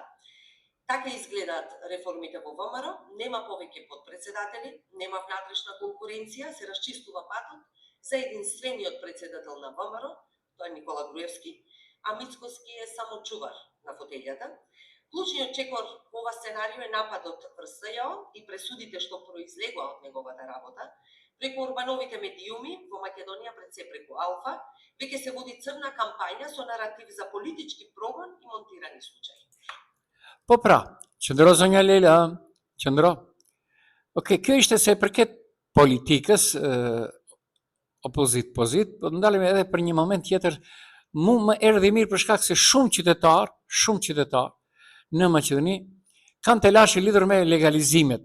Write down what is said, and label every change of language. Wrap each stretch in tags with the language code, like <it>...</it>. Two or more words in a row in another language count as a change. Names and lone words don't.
<mk>Така изгледаат реформите во ВМРО, нема повеќе подпредседатели, нема внатрешна конкуренција, се расчистува патот за единствениот председател на ВМРО, тоа е Никола Груевски, а Мицкоски е само чувар на фотелјата. Клучниот чекор во ова сценарио е нападот врз СЈО и пресудите што произлегува од неговата работа. Преку Орбановите медиуми во Македонија, пред се преку Алфа, веќе се води црна кампања со наратив за политички прогон и монтирани случаи.</mk> <sq>Po pra, qëndro zonja Leila, qëndro. Okej, kjo ishte se përket politikës, opozit, po ndalim edhe për një moment tjetër, mu më erdhi mirë për shkak se shumë qytetar në Maqedoni kanë telashe lidhur me legalizimet.</sq>